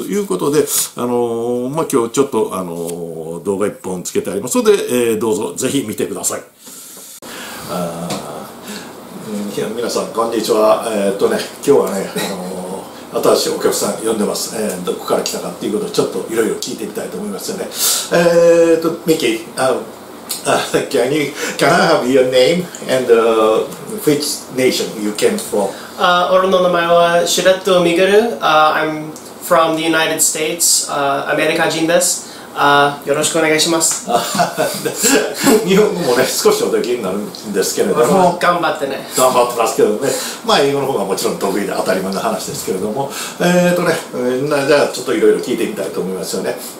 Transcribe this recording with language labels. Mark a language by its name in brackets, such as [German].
[Japanese] ということで、今日ちょっと動画1本つけてありますので、どうぞぜひ見てください。皆さんこんにちは。今日はね、新しいお客さん呼んでます。どこから来たかっていうことをちょっといろいろ聞いてみたいと思いますよね。 [English] ミキ、can I have your name and which nation you came from? [Japanese] 俺の名前はシュレット・ミゲル。 [English] I'm from the United States. [Japanese] アメリカ人です。よろしくお願いします。日本語もね、少しおできになるんですけれども、頑張ってね。頑張ってますけどね、英語の方がもちろん得意で当たり前の話ですけれども、じゃあちょっといろいろ聞いてみたいと思いますよね。